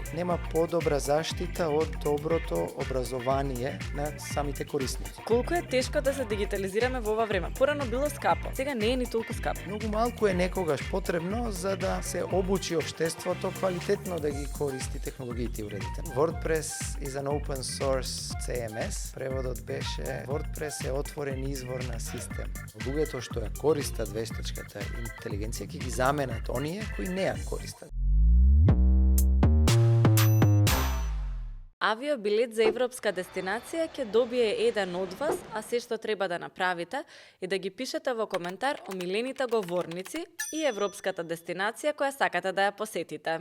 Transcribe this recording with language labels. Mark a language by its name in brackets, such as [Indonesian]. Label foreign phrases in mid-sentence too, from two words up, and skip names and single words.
[Macedonian] Нема подобра заштита од доброто образование на самите корисници. Колку е тешко да се дигитализираме во ова време? Порано било скапо, сега не е ни толку скапо. Многу малку е некогаш потребно за да се обучи општеството квалитетно да ги користи технологиите и уредите. [English] WordPress is an open source CMS. [Macedonian] Преводот беше WordPress е отворен извор на систем. Луѓето што ја користат вештачката интелигенција ќе ги заменат оние кои не ја користат. Авиобилет за европска дестинација ќе добие еден од вас, а се што треба да направите е да ги пишете во коментар омилените говорници и европската дестинација која сакате да ја посетите.